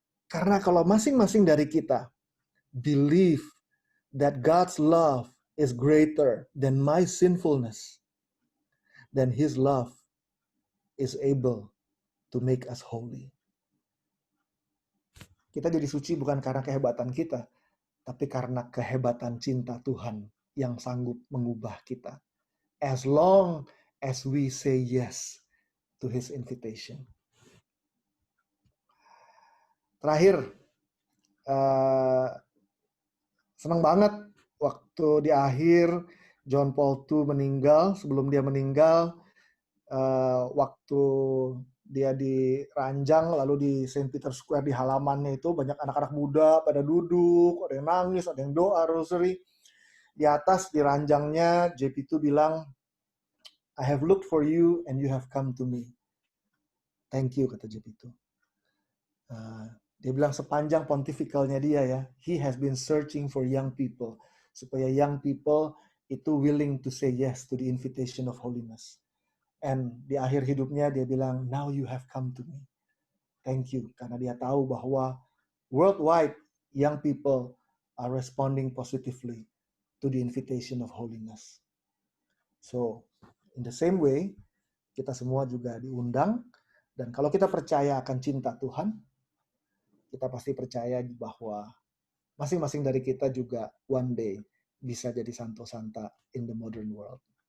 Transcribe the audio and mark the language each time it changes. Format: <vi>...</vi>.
<id>Karena kalau masing-masing dari kita</id> <en>believe that God's love is greater than my sinfulness, then His love is able to make us holy.</en> <id>Kita jadi suci bukan karena kehebatan kita, tapi karena kehebatan cinta Tuhan yang sanggup mengubah kita.</id> <en>As long as we say yes to His invitation.</en> <id>Terakhir, senang banget waktu di akhir John Paul II meninggal. Sebelum dia meninggal, waktu dia diranjang, lalu di St. Peter Square di halamannya itu banyak anak-anak muda pada duduk, ada yang nangis, ada yang doa rosary. Di atas di ranjangnya JP2 bilang,</id> <en>I have looked for you and you have come to me. Thank you,</en> <id>kata JP2. Dia bilang sepanjang pontificalnya dia ya,</id> <en>he has been searching for young people, supaya young people itu willing to say yes to the invitation of holiness. And</en> <id>di akhir hidupnya dia bilang,</id> <en>now you have come to me. Thank you.</en> <id>Karena dia tahu bahwa</id> <en>worldwide young people are responding positively to the invitation of holiness. So, in the same way,</en> <id>kita semua juga diundang. Dan kalau kita percaya akan cinta Tuhan, kita pasti percaya bahwa masing-masing dari kita juga</id> <en>one day</en> <id>bisa jadi santo-santa</id> <en>in the modern world.</en>